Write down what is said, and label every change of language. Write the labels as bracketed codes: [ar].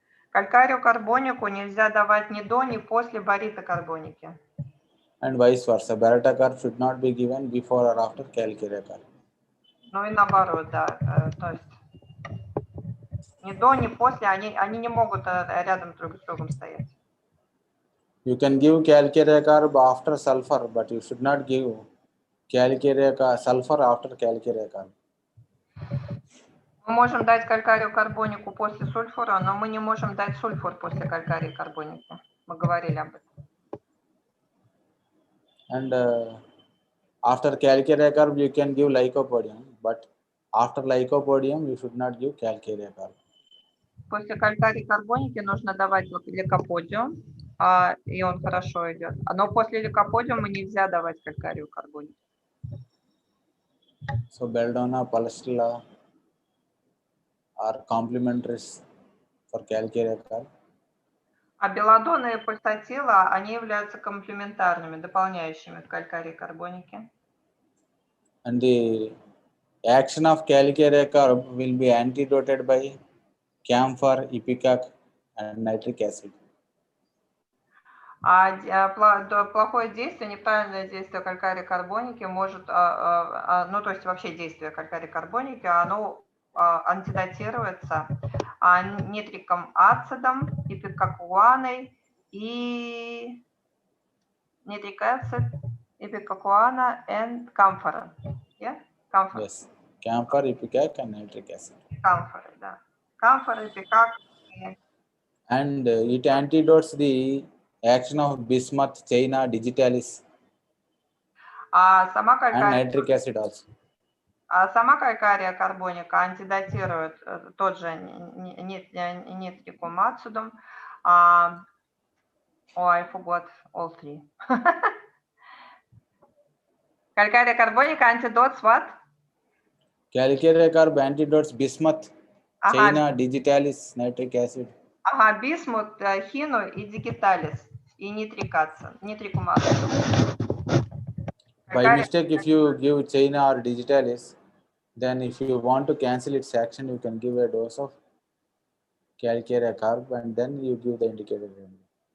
[ru] Калькарию карбонику нельзя давать ни до, ни после барита карбоники. [en] And vice versa. Beretta carb should not be given before or after Calcarea carb. [ru] Ну и наоборот, да. То есть ни до, ни после, они не могут рядом друг с другом стоять. [en] You can give Calcarea carb after sulfur, but you should not give sulfur after Calcarea carb. [ru] Мы можем дать калькарию карбонику после сульфура, но мы не можем дать сульфур после калькарии карбоники. Мы говорили об этом. [en] And after Calcarea carb, you can give lycopodium, but after lycopodium, you should not give Calcarea carb. [ru] После калькарии карбоники нужно давать ликоподиум, и он хорошо идет. Но после ликоподиума нельзя давать калькарию карбоники. [en] So belladonna, palestilla are complementaries for Calcarea carb. [ru] А белладонна и пальтатила, они являются комплементарными, дополняющими к калькарии карбонике. [en] And the action of Calcarea carb will be antidoted by camphor, ipecac, and nitric acid. [ru] Плохое действие, неправильное действие калькарии карбоники может, ну то есть вообще действие калькарии карбоники, оно антидотируется нитриком ацидом, ипикакуаной и [en] nitric acid, ipecacuanha, and camphor. Yeah? Camphor. Yes, camphor, ipecac, and nitric acid. Camphor, да. Camphor, ipecac. And it antidotes the action of bismuth, China, digitalis, [ru] Сама [en] and nitric acid also. [ru] Сама калькария карбоника антидотирует тот же нитрикум ацидум. [en] I forgot all three. Калькария карбоника antidotes what? Calcarea carb antidotes bismuth, China, digitalis, nitric acid. [ru] Бисмут, хину и digitalis и нитрикум ацидум. [en] By mistake, if you give China or digitalis, Then if you want to cancel its action, you can give a dose of calcarea carb and then you give the indicated remedy.